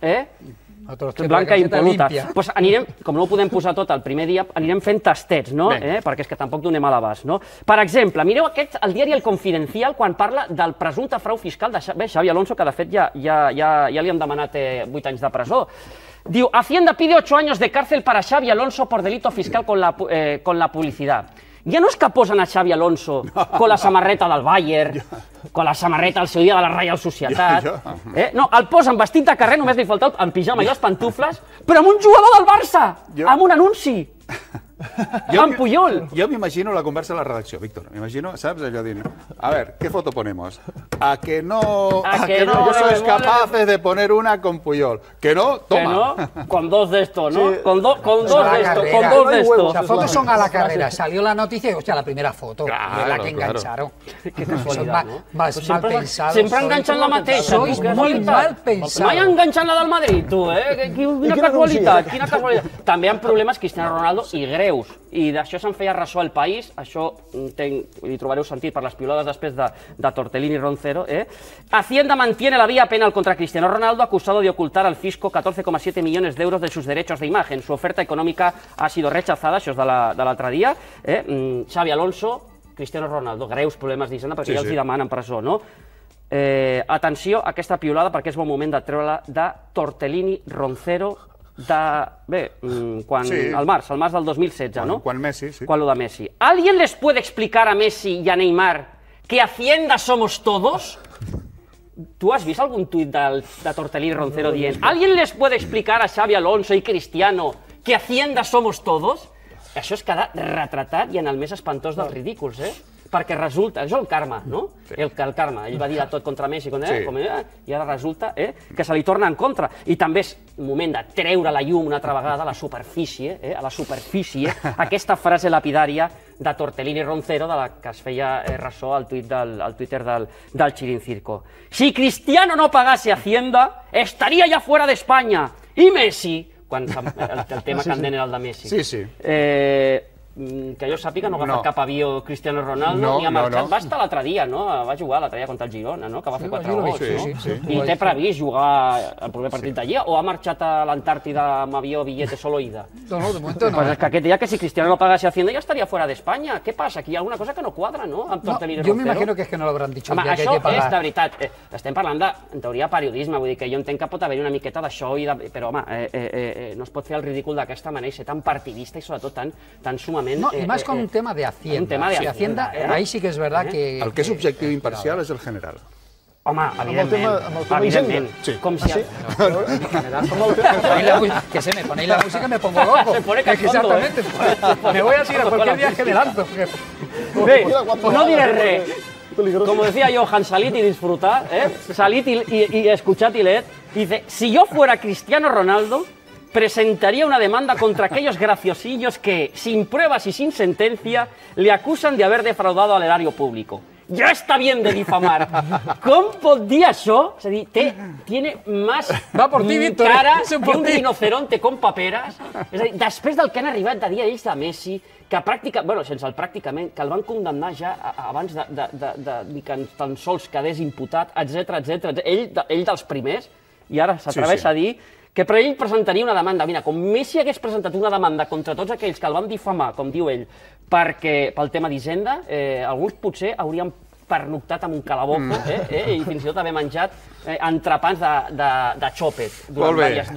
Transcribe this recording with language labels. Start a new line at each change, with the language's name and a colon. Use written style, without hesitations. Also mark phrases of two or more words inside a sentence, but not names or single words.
Catalan: Blanca i impoluta. Doncs anirem, com no ho podem posar tot el primer dia, anirem fent tastets, no? Perquè és que tampoc donem a l'abast, no? Per exemple, mireu el diari El Confidencial quan parla del presumpte frau fiscal de Xavi Alonso, que de fet ja li hem demanat 8 anys de presó. Diu,
Spanish: Hacienda pide 8 años de cárcel para Xavi Alonso por delito fiscal con la publicidad.
Catalan: Ja no és que posen a Xavi Alonso con la samarreta del Bayern, con la samarreta al seu dia de la Reial Societat. No, el posen vestit de carrer, només li falta en pijama i les pantufles, però amb un jugador del Barça, amb un anunci. Amb Puyol.
Spanish: Yo me imagino la conversa en la redacción, Víctor. Me imagino, ¿sabes? Yo digo, a ver, ¿qué foto ponemos? A que no sois capaces de poner una con Puyol. Que no, toma. Que no, con dos de esto, ¿no? Con dos de esto. Las fotos son a la carrera. Salió la noticia y, hostia, la primera foto. La que engancharon. Qué casualidad, no? Mal pensados.
Catalan: Sempre enganxen la mateixa.
Spanish: Sois molt mal pensados.
Catalan: Mai enganxant la del Madrid, tu, Quina casualitat, quina casualitat. També hi ha problemes Cristiano Ronaldo i greus. I d'això se'n feia ressò El País, això li trobareu sentit per les piulades després de Tortellini i Roncero.
Spanish: Hacienda mantiene la vía penal contra Cristiano Ronaldo, acusado de ocultar al fisco 14,7 millones de euros de sus derechos de imagen. Su oferta económica ha sido rechazada,
Catalan: això és de l'altre dia. Xavi Alonso, Cristiano Ronaldo, greus problemes d'Hisenda perquè ja els hi demanen presó, no? Atenció a aquesta piulada perquè és bon moment de treure-la de Tortellini, Roncero, al març del 2016, ¿no? Quan Messi, sí. Quan lo de Messi.
Spanish: ¿Alguien les puede explicar a Messi y a Neymar que Hacienda somos todos? ¿Tú has visto algún tuit de Tortellini Roncero dient ¿Alguien les puede explicar a Xavi Alonso y Cristiano que Hacienda somos todos?
Catalan: Això és quedar retratat i en el més espantós dels ridículs, perquè resulta, això és el karma, no? El karma, ell va dir tot contra Messi, i ara resulta que se li torna en contra. I també és moment de treure a la llum una altra vegada a la superfície, aquesta frase lapidària de Tortellini Roncero, de la que es feia ressò al Twitter del Chirincirco.
Spanish: Si Cristiano no pagase Hacienda, estaría ya fuera de España.
Catalan: Y Messi, quan el tema candent era el de Messi. Sí. Que jo sàpiga no ha agafat cap avió Cristiano Ronaldo ni ha marxat. Va estar l'altre dia, no? Va jugar l'altre dia contra el Girona, no? Que va fer 4 gols, no? I té previst jugar el primer partit d'allà o ha marxat a l'Antàrtida amb avió,
Spanish: billete solo ida? No, de momento no. Pues es que
Catalan: aquest dia
Spanish: que si Cristiano no pagase Hacienda ya estaría fuera de España. ¿Qué pasa?
Catalan: Aquí hi ha alguna cosa que no cuadra, no?
Spanish: Yo me imagino que es que no lo habrán dicho.
Catalan: Home, això és de veritat. Estem parlant de, en teoria, periodisme. Vull dir que jo entenc que pot haver una miqueta d'això, però, home, no es pot fer el ridícul d'aquesta manera i ser tan partidista i, sobretot, tan sumament... No, i més com un tema de Hacienda. Un tema de
Spanish: Hacienda, ahí sí que es verdad que...
Catalan: El que és objectiu i imparcial és el general. Home, evidentment. Com si...
Spanish: Que se me ponéis la música me pongo loco. Exactamente. Me voy a ir a cualquier viaje de lanzo.
Catalan: Bé, no diré res.
Spanish: Como decía Johan, salid y disfrutad, salid y escuchad y leed. Dice, si yo fuera Cristiano Ronaldo, presentaría una demanda contra aquellos graciosillos que, sin pruebas y sin sentencia, le acusan de haber defraudado al erario público.
Catalan: Ja està bien de difamar. Com pot dir això? És a dir,
Spanish: tiene más cara que un rinoceronte con paperes.
Catalan: És a dir, després del que han arribat de dir ells de Messi, que pràcticament, bueno, sense el pràcticament, que el van condemnar ja abans de que tan sols quedés imputat, etc. Ell dels primers, i ara s'atreveix a dir que per ell presentaria una demanda. Mira, com Messi hagués presentat una demanda contra tots aquells que el van difamar, com diu ell, pel tema d'Hisenda, alguns potser haurien pernoctat amb un calabozo i fins i tot haver menjat entrepans de xòpet durant diverses...